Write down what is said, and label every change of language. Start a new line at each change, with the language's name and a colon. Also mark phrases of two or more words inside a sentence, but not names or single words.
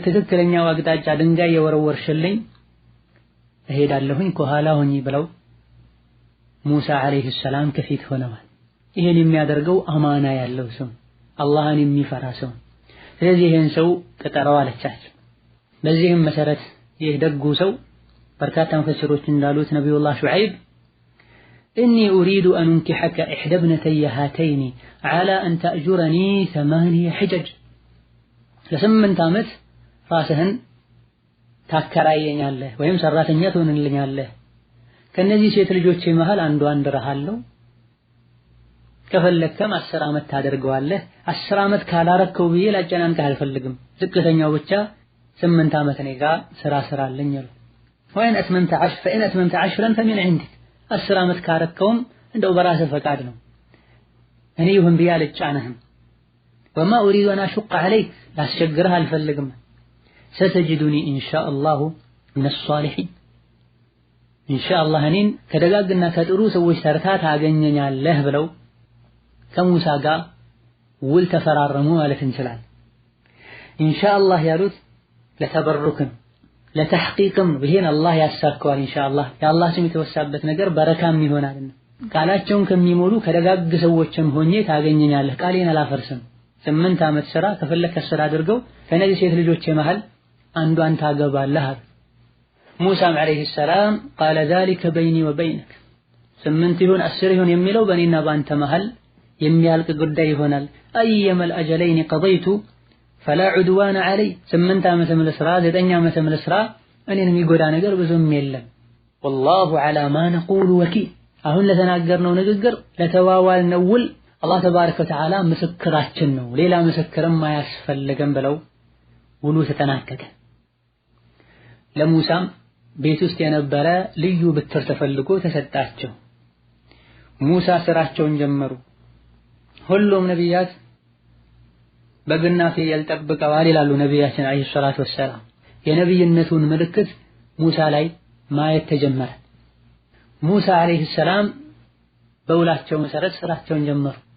Amharic: ትክክለኛው አቅጣጫ ድንጋይ የወረወርሽልኝ እሄዳለሁኝ ከኋላ ሁኚ ብለው ሙሳ
Arabic: عليه السلام
Amharic: ከፊት ሆነዋል። ይሄን የሚያደርገው አማና ያለው ሰው፣ አላህን የሚፈራ ሰው። ስለዚህ ይሄን ሰው ቅጠረው አለቻቸው። በዚህም መሰረት ይህ ደጉ ሰው በርካታ ሙፈሲሮች እንዳሉት ነብዩላህ ሹዐይብ
Arabic: إني أريد أن أنكحك إحدى ابنتي هاتين على أن تأجرني 8 حجج
Amharic: ለስምንት ዓመት ራስህን ታከራየኛለህ ወይም ሰራተኛ ትሆንልኛለህ፣ ከነዚህ ሴት ልጆቼ መሃል አንዷን ድረሃለሁ፣ ከፈለከም 10 ዓመት ታደርገዋለህ። 10 ዓመት ካላረከው ብዬ ላጨናንቅህ አልፈልግም፣ ዝቅተኛው ብቻ 8 ዓመት እኔ ጋር ስራ ስራልኝ አሉ።
Arabic: وإن أتممت 10 فإن أتممت 10 فمن عندك
Amharic: 10 ዓመት ካረከውም እንደው በራስህ ፈቃድ ነው፣ እኔ ይሁን ብዬ አልጫነህም።
Arabic: وما أريد أن أشق عليك
Amharic: ላስቸግርህ አልፈልግም።
Arabic: ستجدني إن شاء الله من الصالحين إن شاء الله
Amharic: እኔን ከደጋግና ከጥሩ ሰዎች ተርታ ታገኘኛለህ ብለው ከሙሳ ጋር ውል ተፈራረሙ ማለት እንችላለን።
Arabic: إن شاء الله
Amharic: ያሉት ለተበሩክም ለተሕቂቅም ይሄን አላህ ያሳካዋል።
Arabic: إن شاء الله
Amharic: የአላህ ስም የተወሳበት ነገር በረካም ይሆናልና ቃላቸውን ከሚሞሉ ከደጋግ ሰዎችም ሆኜ ታገኘኛለህ፣ ቃሌን አላፈርስም። 8 ዓመት ስራ ከፈለክ ስራ አድርገው ከነዚህ ሴት ልጆች መሃል አንዷን ታገባለህ። ሙሳም
Arabic: عليه السلام
Amharic: قال
Arabic: ذلك بيني وبينك
Amharic: 8 ይሁን 10 ይሁን የሚለው በእኔና በአንተ መሃል የሚያልቅ ጉዳይ ይሆናል።
Arabic: أيما الأجلين قضيت فلا عدوان علي
Amharic: 8 ዓመትም ለስራ 9 ዓመትም ለስራ እኔን የሚጎዳ ነገር ብዙም የለም።
Arabic: والله على ما نقول وكيل
Amharic: አሁን ለተናገርነው ንግግር ለተዋዋልነው ውል አላህ
Arabic: تبارك وتعالى
Amharic: ምስክራችን ነው፣ ሌላ ምስክርም አያስፈልግም ብለው ውሉ ተጠናቀቀ። ለሙሳም ቤት ውስጥ የነበረ ልዩ ብትር ተፈልጎ ተሰጣቸው። ሙሳ ስራቸውን ጀመሩ። ሁሉም ነቢያት በግና ፍየል ጠብቀዋል ይላሉ ነቢያችን
Arabic: عليه الصلاة والسلام።
Amharic: የነቢይነቱን ምልክት ሙሳ ላይ ማየት ተጀመረ። ሙሳ
Arabic: عليه السلام
Amharic: በውላቸው መሰረት ስራቸውን ጀመሩ።